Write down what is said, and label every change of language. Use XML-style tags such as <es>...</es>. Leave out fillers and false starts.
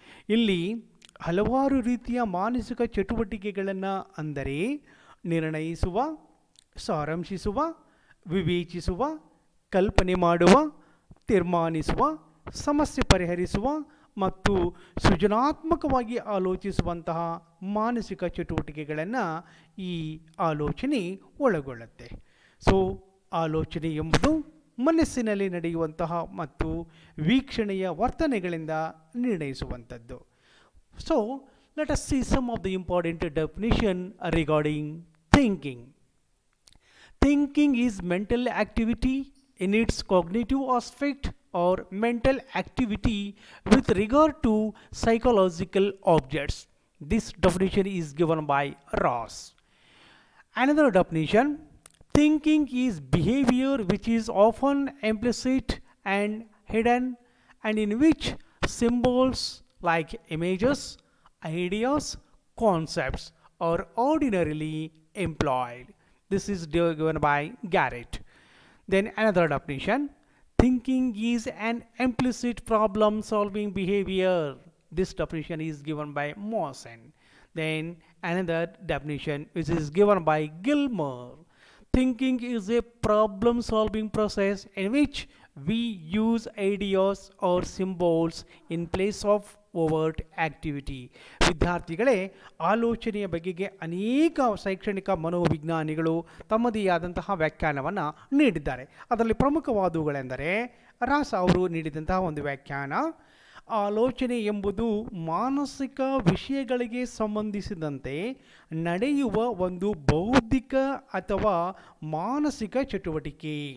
<kn>ಇಲ್ಲಿ ಹಲವಾರು ರೀತಿಯ ಮಾನಸಿಕ ಚಟುವಟಿಕೆಗಳನ್ನು, ಅಂದರೆ ನಿರ್ಣಯಿಸುವ, ಸಾರಾಂಶಿಸುವ, ವಿವೇಚಿಸುವ, ಕಲ್ಪನೆ ಮಾಡುವ, ತೀರ್ಮಾನಿಸುವ, ಸಮಸ್ಯೆ ಪರಿಹರಿಸುವ ಮತ್ತು ಸೃಜನಾತ್ಮಕವಾಗಿ ಆಲೋಚಿಸುವಂತಹ ಮಾನಸಿಕ ಚಟುವಟಿಕೆಗಳನ್ನು ಈ ಆಲೋಚನೆ ಒಳಗೊಳ್ಳುತ್ತೆ. ಸೊ ಆಲೋಚನೆ ಎಂಬುದು ಮನಸ್ಸಿನಲ್ಲಿ ನಡೆಯುವಂತಹ ಮತ್ತು ವೀಕ್ಷಣೆಯ ವರ್ತನೆಗಳಿಂದ ನಿರ್ಣಯಿಸುವಂಥದ್ದು.</kn> <en>So let us see some of the important definition regarding thinking. Thinking is mental activity in its cognitive aspect or mental activity with regard to psychological objects. This definition is given by Ross. Another definition: thinking is behavior which is often implicit and hidden, and in which symbols like images, ideas, concepts are ordinarily employed. This is given by Garrett. Then another definition: thinking is an implicit problem solving behavior. This definition is given by Mawson. Then another definition which is given by Gilmer: thinking is a problem solving process in which we use ideas or symbols in place of overt activity.</en> <kn>ವಿದ್ಯಾರ್ಥಿಗಳೇ, ಆಲೋಚನೆಯ ಬಗೆಗೆ ಅನೇಕ ಶೈಕ್ಷಣಿಕ ಮನೋವಿಜ್ಞಾನಿಗಳು ತಮ್ಮದೇ ಆದಂತಹ ವ್ಯಾಖ್ಯಾನವನ್ನು ನೀಡಿದ್ದಾರೆ. ಅದರಲ್ಲಿ ಪ್ರಮುಖವಾದವುಗಳೆಂದರೆ ರಾಸ್ ಅವರು ನೀಡಿದಂತಹ ಒಂದು ವ್ಯಾಖ್ಯಾನ: ಆಲೋಚನೆ ಎಂಬುದು ಮಾನಸಿಕ ವಿಷಯಗಳಿಗೆ ಸಂಬಂಧಿಸಿದಂತೆ ನಡೆಯುವ ಒಂದು ಬೌದ್ಧಿಕ ಅಥವಾ ಮಾನಸಿಕ ಚಟುವಟಿಕೆ.</kn>